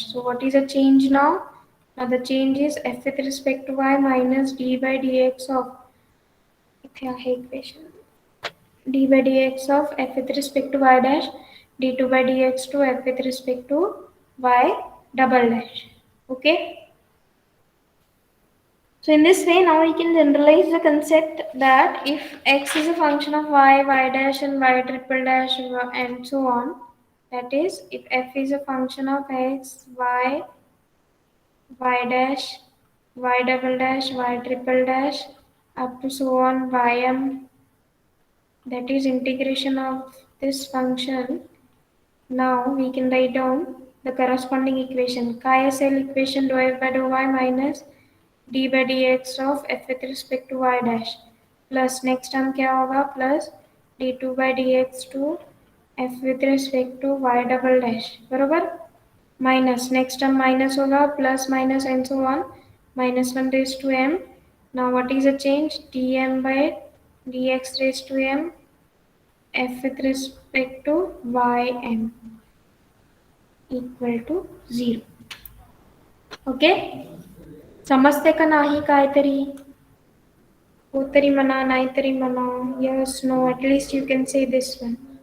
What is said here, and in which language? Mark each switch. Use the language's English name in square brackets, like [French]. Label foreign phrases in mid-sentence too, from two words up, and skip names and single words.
[English] So what is the change now? Now the change is f with respect to y minus d by dx of equation d by dx of f with respect to y dash d2 by dx to f with respect to y double dash. Okay. So in this way, now we can generalize the concept that if x is a function of y, y dash and y triple dash and so on, that is if f is a function of x, y, y dash, y double dash, y triple dash up to so on ym, that is integration of this function. Now we can write down the corresponding equation, chi-SL equation dou f by dou y minus d by dx of f with respect to y dash plus next term [Hindi] क्या होगा [English] plus d2 by dx to f with respect to y double dash बरोबर minus next term minus होगा plus minus and so on minus 1 raised to m. Now what is the change? dm by dx raised to m f with respect to ym equal to 0. [Marathi] Okay. समजते का नाही काहीतरी हो तरी म्हणा नाही तरी म्हणा [English] yes no at least you can say this one.